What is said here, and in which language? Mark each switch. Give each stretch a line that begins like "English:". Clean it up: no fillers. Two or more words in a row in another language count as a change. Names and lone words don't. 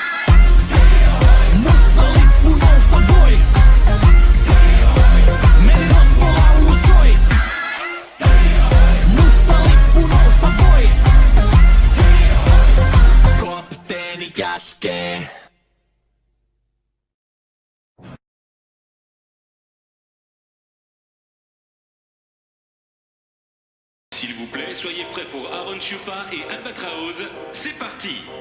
Finnish: musta lippu nousta voi. Merirosvolaulu soi. Musta lippu nousta voi. Kapteeni käskee.
French: S'il vous plaît, soyez prêts pour Aaron Chupa et Albatraoz. C'est parti!